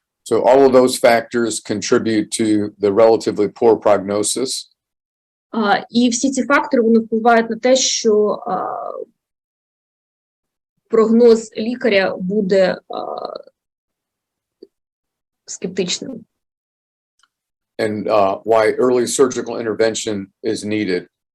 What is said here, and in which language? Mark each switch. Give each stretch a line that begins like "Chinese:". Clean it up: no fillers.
English: So all of those factors contribute to the relatively poor prognosis.
Ukrainian: І всі ці фактори, вони впливають на те, що прогноз лікаря буде скептичним.
English: And why early surgical intervention is needed.